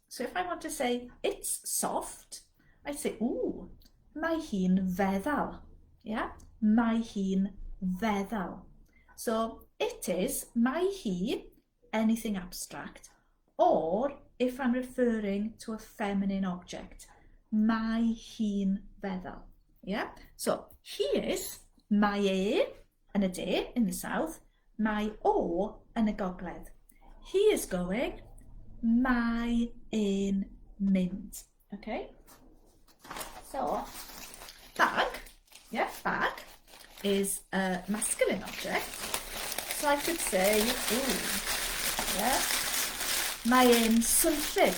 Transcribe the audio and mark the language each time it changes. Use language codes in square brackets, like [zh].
[en] So if I want to say it's soft, I say, ooh, [cy] mae hi'n feddal, [en] yeah, mae hi'n feddal. So it is, [cy] mae hi, [en] anything abstract, or if I'm referring to a feminine object, [cy] mae hi'n feddal. [en] Yeah? So he is, [cy] mae yn y de [en] in the south, [cy] mae o yn y gogledd. [en] He is going, [cy] mae e'n mynd. [en] Okay? So, bag, Yeah, bag is a masculine object. So I could say, ooh, yeah, [cy] mae e'n swnllyd.